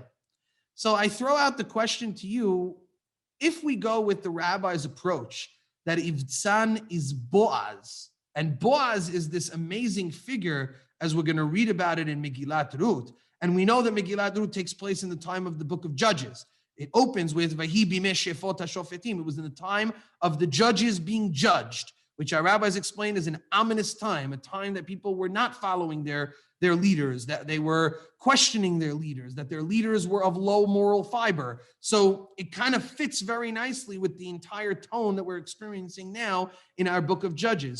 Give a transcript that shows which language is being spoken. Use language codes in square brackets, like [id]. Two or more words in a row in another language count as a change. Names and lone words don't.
[en] So I throw out the question to you, if we go with the rabbi's approach that Ivtzan is Boaz, and Boaz is this amazing figure, as we're going to read about it in Megillat Ruth, and we know that Megillat Ruth takes place in the time of the book of Judges. It opens with [he] ויהי בימי שפוט השופטים. [en] It was in the time of the judges being judged, which our rabbis explained as an ominous time, a time that people were not following their leaders, that they were questioning their leaders, that their leaders were of low moral fiber. So it kind of fits very nicely with the entire tone that we're experiencing now in our book of Judges.